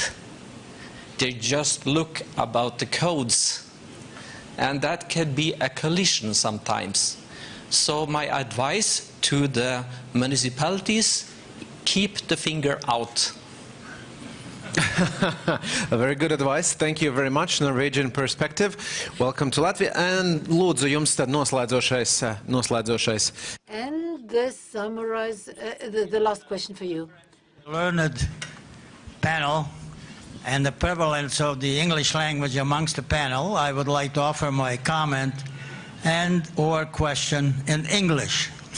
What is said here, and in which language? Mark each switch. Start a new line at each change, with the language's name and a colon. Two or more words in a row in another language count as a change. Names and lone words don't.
English: They just look about the codes, and that can be a collision sometimes. So my advice to the municipalities: keep the finger out. Very good advice. Thank you very much. Norwegian perspective. Welcome to Latvia.
Latvian: And lūdzu jums tad noslēdzošais.
English: And the last question for you. Learned panel and the prevalence of the English language amongst the panel, I would like to offer my comment and/or question in English.